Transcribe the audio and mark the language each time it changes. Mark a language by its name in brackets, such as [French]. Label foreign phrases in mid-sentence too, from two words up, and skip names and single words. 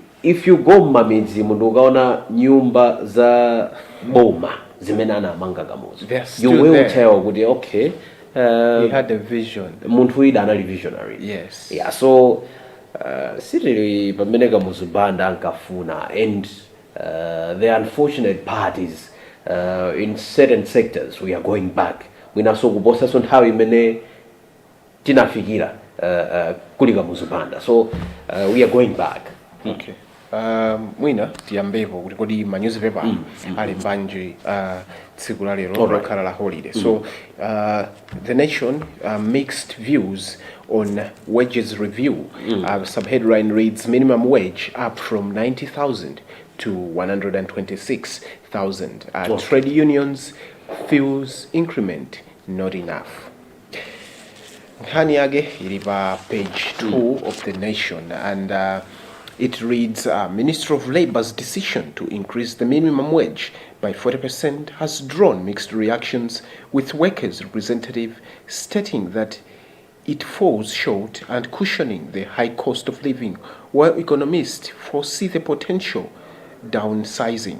[Nyanja] if you go mamidzi mundu ukaona nyumba za boma zimene anamanga kamuzi, [English] you will there. tell kuti okay, he had a vision. [Nyanja] munthu ida anali visionary. [English] Yes. [Nyanja] Yeah, so sitili pamene kamuzi banda ankafuna, [English] and the unfortunate part is in certain sectors we are going back. [Nyanja] Mwinaso kuposa so nthawi imene tinafikira kuli kamuzi banda, [English] so we are going back. Okay. [Nyanja] Mwina tiyambepo kuti kodi ma newspaper ali mbanje tsiku la lero lokhala la holiday. [English] So the Nation mixed views on wages review. Subheadline reads minimum wage up from 90,000 to 126,000. Trade unions feels increment not enough. [Nyanja] Nkhani yake ili pa [English] page 2 of the Nation, and it reads, Minister of Labour's decision to increase the minimum wage by 40% has drawn mixed reactions, with workers' representative stating that it falls short and cushioning the high cost of living, while economists foresee the potential downsizing.